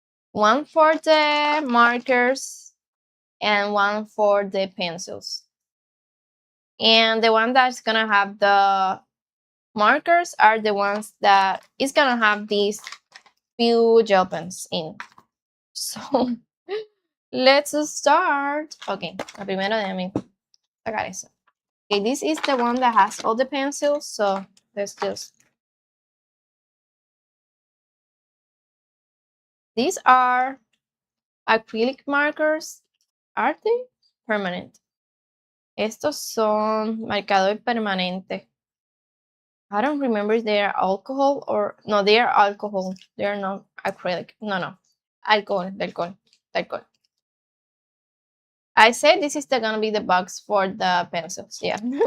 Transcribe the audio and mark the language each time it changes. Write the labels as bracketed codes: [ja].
[en] One for the markers and one for the pencils. And the one that's gonna have the markers are the ones that is gonna have these few gel pens in. So let's start. [es] Okay, la primero déjame sacar eso. [en] Okay, this is the one that has all the pencils, so let's just. These are acrylic markers. Are they? Permanent. [es] Estos son marcador permanente. [en] I don't remember if they are alcohol or no, they are alcohol. They are not acrylic. No. Alcohol. I said this is gonna be the box for the pencils. Yeah.